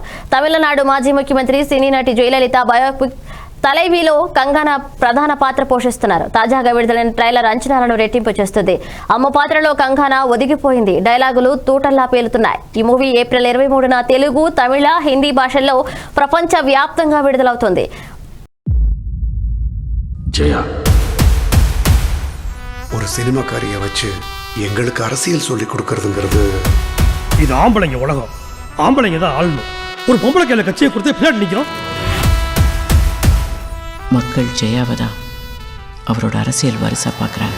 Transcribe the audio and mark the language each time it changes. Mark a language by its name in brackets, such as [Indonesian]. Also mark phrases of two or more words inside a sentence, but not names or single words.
[Telugu] తమిళనాడు మాజీ ముఖ్యమంత్రి సినీ నటి జయలలిత బయోపిక్ తలైవిలో కంగనా ప్రధాన పాత్ర పోషిస్తున్నారు. తాజాగా విడుదలైన ట్రైలర్ అంచనాలను రెట్టింపు చేస్తుంది. అమ్మ పాత్రలో కంగనా ఒదిగిపోయింది. డైలాగులు తూటల్లా పేలుతున్నాయి. ఈ మూవీ ఏప్రిల్ 23న తెలుగు, తమిళ, హిందీ భాషల్లో ప్రపంచ వ్యాప్తంగా విడుదలవుతుంది. [Tamil] ஒரு சினிமாக்காரியை வச்சு எங்களுக்கு அரசியல் சொல்லி கொடுக்கறதுங்கிறது இது ஆம்பளைங்க உலகம். ஆம்பளைங்க தான் ஆளணும். ஒரு பொம்பளை கையில கட்சியை கொடுத்து பின்னாடி நிற்கிறோம். மக்கள் ஜெயாவதா அவரோட அரசியல் வாரிசா பார்க்குறாங்க.